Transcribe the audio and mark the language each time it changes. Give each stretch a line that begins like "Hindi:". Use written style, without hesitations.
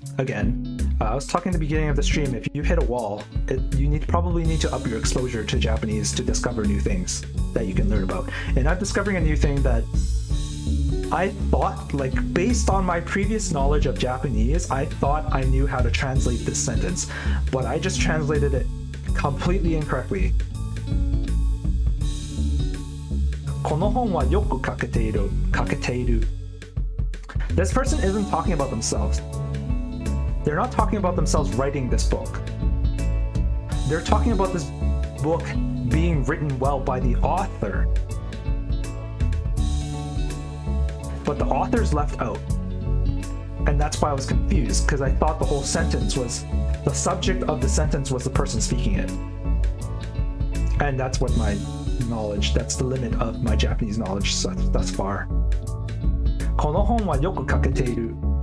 English: Again, I was talking at the beginning of the stream. If you hit a wall, you probably need to up your exposure to Japanese to discover new things that you can learn about. And I'm discovering a new thing that I thought, like, based on my previous knowledge of Japanese, I thought I knew how to translate this sentence, but I just translated it completely incorrectly.
Japanese: この本はよく書けている。書けている。
English: This person isn't talking about themselves. They're not talking about themselves writing this book. They're talking about this book being written well by the author. But the author's left out. And that's why I was confused, because I thought the whole sentence was, the subject of the sentence was the person speaking it. And that's what my knowledge, that's the limit of my Japanese knowledge thus far.
Japanese: この本はよく書けている。